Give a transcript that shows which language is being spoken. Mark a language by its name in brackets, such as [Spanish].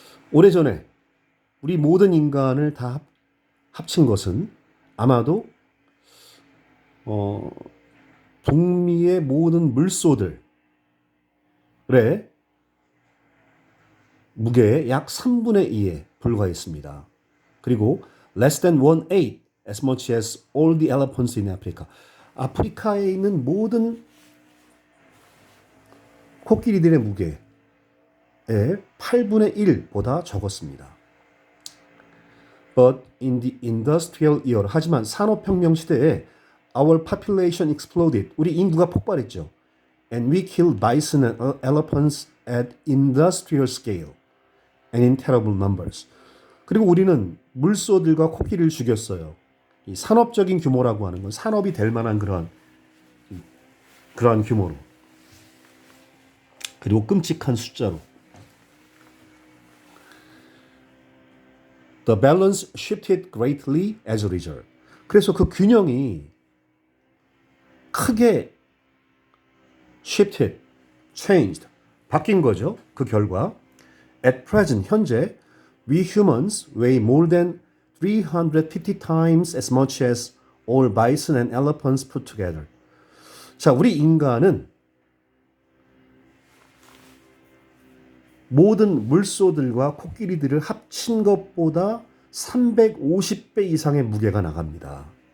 [Korean] 오래전에 우리 모든 인간을 다 합친 것은 아마도 북미의 모든 물소들의 무게의 약 3분의 2에 불과했습니다. [English] 그리고 less than 1/8 as much as all the elephants in Africa. [Korean] 아프리카에 있는 모든 코끼리들의 무게의 8분의 1보다 적었습니다. [English] But in the industrial era, [Korean] 하지만 산업혁명 시대에 [English] our population exploded. [Korean] 우리 인구가 폭발했죠. [English] And we killed bison and elephants at industrial scale and in terrible numbers. [Korean] 그리고 우리는 물소들과 코끼리를 죽였어요. 이 산업적인 규모라고 하는 건 산업이 될 만한 그러한 규모로. 그리고 끔찍한 숫자로. [English] The balance shifted greatly as a result. [Korean] 그래서 그 균형이 크게 shifted, changed, 바뀐 거죠. 그 결과. [English] At present, 현재, we humans weigh more than 350 times as much as all bison and elephants put together. [Korean] 자, 우리 인간은 모든 물소들과 코끼리들을 합친 것보다 350배 이상의 무게가 나갑니다.